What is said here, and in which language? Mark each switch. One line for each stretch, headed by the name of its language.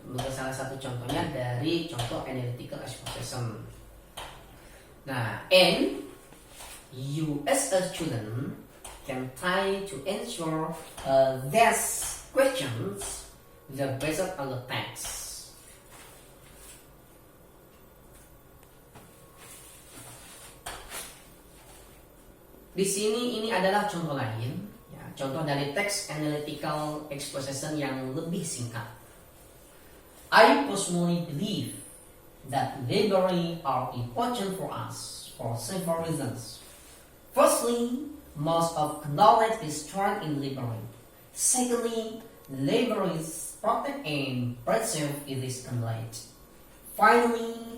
Indonesian: Salah satu contohnya dari contoh analytical exposition.
English: Nah, and you as a student can try to answer these questions based on the text.
Indonesian: Di sini ini adalah contoh lain, ya, contoh dari teks analytical exposition yang lebih singkat.
English: I personally believe that library are important for us for several reasons. Firstly, most of knowledge is stored in library. Secondly, libraries protect and preserve this knowledge. Finally,